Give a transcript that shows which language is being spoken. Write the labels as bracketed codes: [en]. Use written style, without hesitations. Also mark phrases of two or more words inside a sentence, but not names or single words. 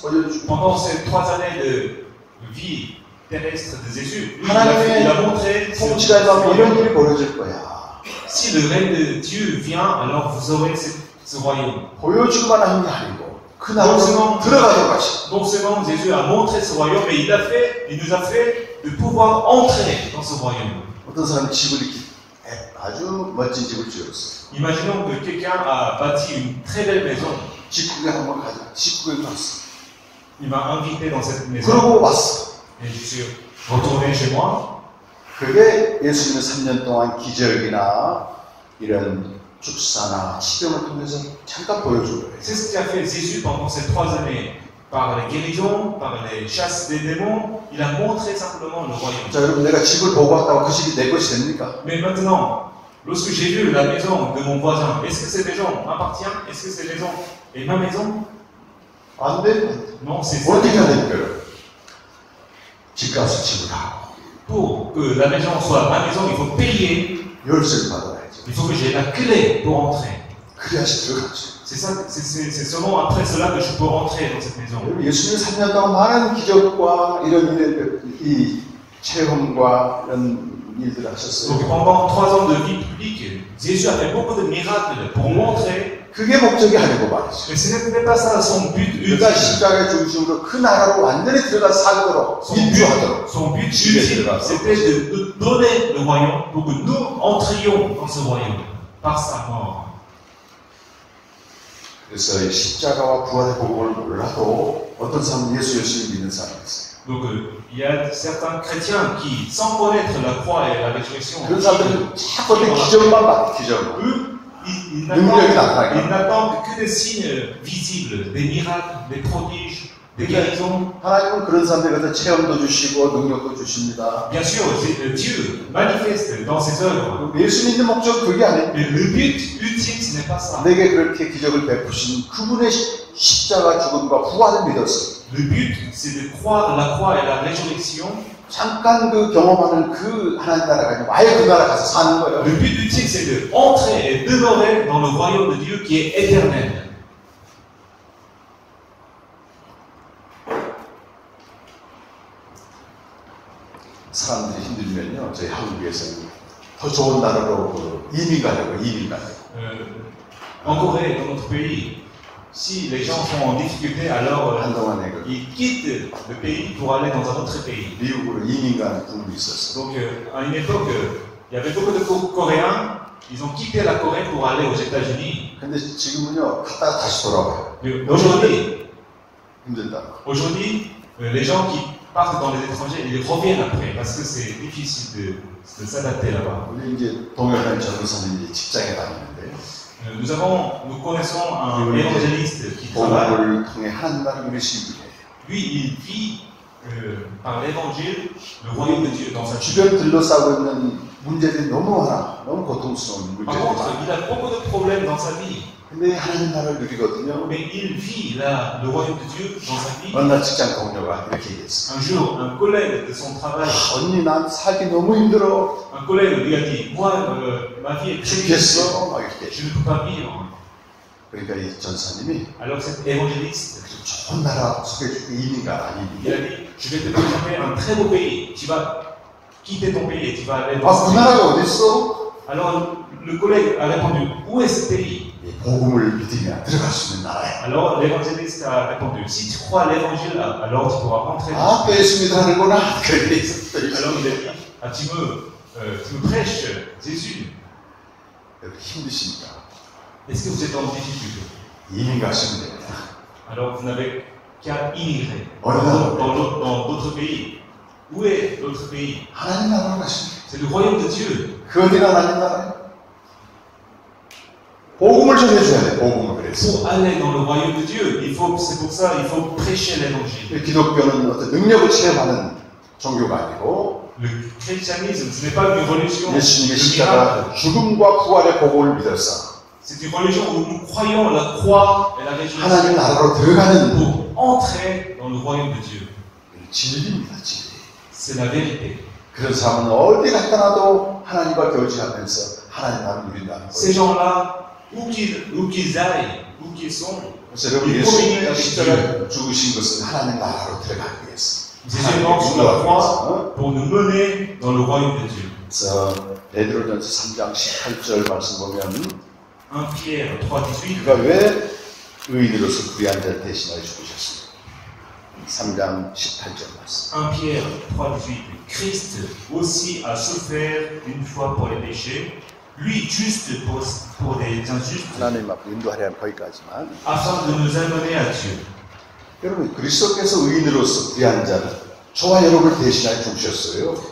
[ko] 보여주기만. [fr] Pendant ces 3 années de vie terrestre de Jésus, lui, il [ko] 하나님의 [fr] a montré [ko] 통치가 임하면 이런 일이 벌어질 거야. [fr] si le règne de Dieu vient, alors vous aurez ce royaume. [ko] 보여주기만 하는 게 아니고 그 나라로 들어가도록 하셨어요. [fr] Donc seulement Jésus a montré ce royaume, mais il nous a fait de pouvoir entrer dans ce royaume. [ko] 어떤 사람이 집을 이렇게 아주 멋진 집을 지었어요. [fr] Imaginons que quelqu'un a bâti une très belle maison. [ko] 집구경 한번 가자. 집구경 갔어. [fr] Il m'a invité dans cette maison. [ko] 그러고 왔어. [fr] Et je suis retourné chez moi. [ko] 그게 예수님의 3년 동안 기적이나 이런 축사나 치병을 통해서 잠깐 보여준 거예요. [fr] C'est ce qu'a fait Jésus pendant ces 3 années. Par les guérisons, par les chasses des démons, il a montré simplement le royaume. [ko] 자, 여러분, 내가 집을 보고 왔다고 그 집이 내 것이 됩니까? [fr] Mais maintenant, lorsque j'ai vu la maison de mon voisin, est-ce que cette maison m'appartient? Est-ce que cette maison est ma maison? [ko] 안 돼. [fr] Non, c'est [ko] 어떻게 해야 될까요? 집값을 지불하고 [fr] pour que la maison soit ma maison, il faut payer. [ko] 열쇠를 받아야죠. [fr] Il faut que j'ai la clé pour entrer. [ko] 그래야지 들어가죠. [fr] C'est ça, c'est seulement après cela que je peux rentrer dans cette maison. [ko] 예수님 3년 동안 많은 기적과 이런 일들, 이 체험과 이런 일들을 하셨어요. [fr] Donc pendant 3 ans de vie publique, Jésus a fait beaucoup de miracles pour montrer. [ko] 그게 목적이 아니고 말이죠. [fr] Mais ce n'était pas ça son but ultime. [ko] 그가 십자가의 중심으로 그 나라로 완전히 들어가 살도록 인도하도록. [fr] Son but ultime, c'était de nous donner le royaume pour que nous entrions dans ce royaume par sa mort. [ko] 그래서 이 십자가와 부활의 복음을 몰라도 어떤 사람은 예수를 믿는 사람이 있어요. [fr] Donc il y a certains chrétiens qui, sans connaître la croix et la résurrection, [ko] 그런 사람들은 자꾸 기적만 봐, 기적만. [fr] eux, ils [ko] 능력이 나타나게. [fr] n'attendent que des signes visibles, des miracles, des prodiges, des guérisons. [ko] 하나님은 그런 사람들에게 체험도 주시고 능력도 주십니다. [fr] Bien sûr, Dieu manifeste dans ses œuvres. [ko] 예수 믿는 목적 그게 아니에요. [fr] Mais le but ultime, ce n'est pas ça. [ko] 내게 그렇게 기적을 베푸신 그분의 십자가 죽음과 부활을 믿었어요. [fr] Le but, c'est de croire la croix et la résurrection. [ko] 잠깐 그 경험하는 그 하나님 나라가 아니고 아예 그 나라 가서 사는 거예요. [fr] Le but ultime, c'est de entrer et demeurer dans le royaume de Dieu qui est éternel. [ko] 사람들이 힘들면요, 저희 한국에서는 더 좋은 나라로 이민 가려고. [fr] En Corée, dans notre pays, si les gens sont en difficulté, alors [ko] 한동안에 [fr] ils quittent le pays pour aller dans un autre pays. [ko] 미국으로 이민 가는 부분이 있었어요. [fr] Donc, à une époque, il y avait beaucoup de Coréens, ils ont quitté la Corée pour aller aux États-Unis. [ko] 근데 지금은요, 갔다가 다시 돌아와요. [fr] Mais [ko] 힘들다. [fr] aujourd'hui, les gens qui partent dans les étrangers, ils reviennent après parce que c'est difficile de s'adapter là-bas. [ko] 우리 이제 동역한 전도사님 이제 직장에 다니는데 [fr] Nous connaissons un évangéliste qui travaille. [ko] 복음을 통해 하나님 나라를 누리시는 분이에요. [fr] Lui, il vit par l'évangile le royaume de Dieu dans sa vie. [ko] 주변 둘러싸고 있는 문제들이 너무 많아. 너무 고통스러운 [fr] Par [ko] 문제들이 [fr] contre, [ko] 많아. [fr] il a beaucoup de problèmes dans sa vie. [ko] 근데 하나님 나라를 누리거든요. [fr] Mais il vit le royaume de Dieu dans sa vie. [ko] 어느 날 직장 동료가 이렇게 얘기했어. [fr] Un jour, un collègue de son travail, [ko] 언니 난 살기 너무 힘들어. [fr] un collègue lui a dit, moi, ma vie est très difficile, [ko] 죽겠어. 막 이렇게. [fr] je ne peux pas vivre. [ko] 그러니까 이 전사님이 [fr] Alors cet évangéliste, [ko] 좋은 나라 소개해줄게. 이민가 [fr] il a [ko] 아니니. [fr] dit, je vais te présenter un très beau pays. Tu vas quitter ton pays et tu vas aller dans 아, ce [ko] 그 [fr] pays. [ko] 나라가 어딨어? [fr] Alors le collègue a répondu, où est ce pays? [ko] 이 복음을 믿으면 들어갈 수 있는 나라야. [fr] Alors l'évangéliste a répondu, si tu crois à l'évangile, alors tu pourras rentrer. [ko] 아, 또 예수 믿으라는구나. 그렇게 있었어. [fr] Alors il a dit, ah, tu me prêches Jésus. [ko] 이렇게 힘드십니까? [fr] Est-ce que vous êtes en difficulté? [ko] 이민 가시면 됩니다. [fr] Alors vous n'avez qu'à immigrer Voilà. dans d'autres pays. Où est l'autre pays? [ko] 하나님 나라로 가시면 돼요. [fr] C'est le royaume de Dieu. [ko] 그 어디가 하나님 나라예요? 복음을 전해줘야 돼. 복음을 그래서. [fr] Pour aller dans le royaume de Dieu, c'est pour ça il faut prêcher l'évangile. [ko] 기독교는 어떤 능력을 체험하는 종교가 아니고 [fr] Le christianisme, ce n'est pas une religion [ko] 예수님의 [fr] de miracle. [ko] 십자가 죽음과 부활의 복음을 믿어서 [fr] C'est une religion où nous croyons la croix et la résurrection [ko] 하나님 나라로 들어가는 [fr] pour entrer dans le royaume de Dieu. [ko] 진리입니다. 진리. [fr] C'est la vérité. [ko] 그런 사람은 어디 갔다 놔도 하나님과 교제하면서 하나님 나라를 누린다는 [fr] Ces [ko] 거예요. [fr] gens-là, où qu'ils aillent, où qu'ils sont, [ko] 그래서 여러분 예수님이 십자가 죽으신 것은 하나님 나라로 들어가기 위해서. [fr] Jésus est mort sur la croix pour nous mener dans le royaume de Dieu. [ko] 그래서 베드로전서 3장 18절 말씀 보면 [fr] 1 Pierre 3,18. [ko] 그가 왜 의인으로서 불의한 자를 대신하여 죽으셨습니까? 3장 18절 말씀. [fr] 1 Pierre 3,18. Christ aussi a souffert une fois pour les péchés, lui juste pour des injustes, [ko] 하나님 앞으로 인도하려면 거기까지만. [fr] afin de nous amener à Dieu. [ko] 여러분 그리스도께서 의인으로서 불의한 자를 저와 여러분을 대신하여 죽으셨어요.